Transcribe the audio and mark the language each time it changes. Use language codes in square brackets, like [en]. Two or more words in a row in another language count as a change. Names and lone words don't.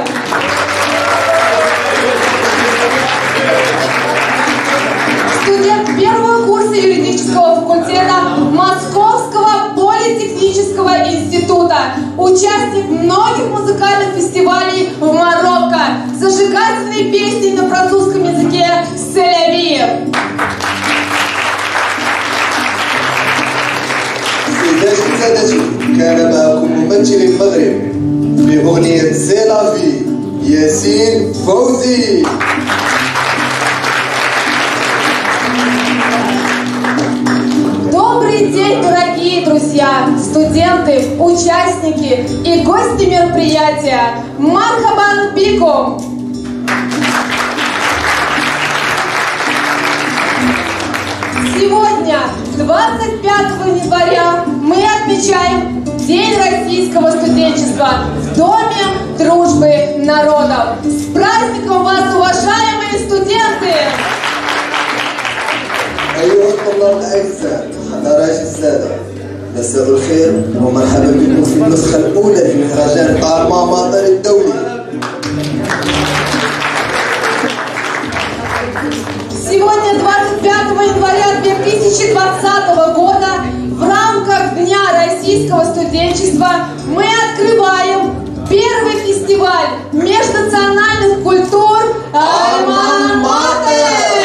[ru] Студент первого курса юридического факультета Московского политехнического института, участник многих музыкальных фестивалей в Марокко, зажигательные песни на французском языке «Сель-Авив». [ar] سيداتي سادتي، كان معكم ممثل المغرب في أغنية سيلافي ياسين فوزي. [ru] Добрый день, дорогие друзья, студенты, участники и гости мероприятия. [ar] مرحبا بكم! [ru] Сегодня, 25 января, мы отмечаем День российского студенчества в Доме дружбы народов. С праздником вас, уважаемые студенты! [ar] أيها الطلاب الأعزاء، حضرات السادة، مساء الخير ومرحبا بكم في النسخة الأولى لمهرجان أرما ماطر الدولي. [ru] Сегодня, 25 января 2020 года, в рамках Дня российского студенчества мы открываем первый фестиваль межнациональных культур «Альма-Матер».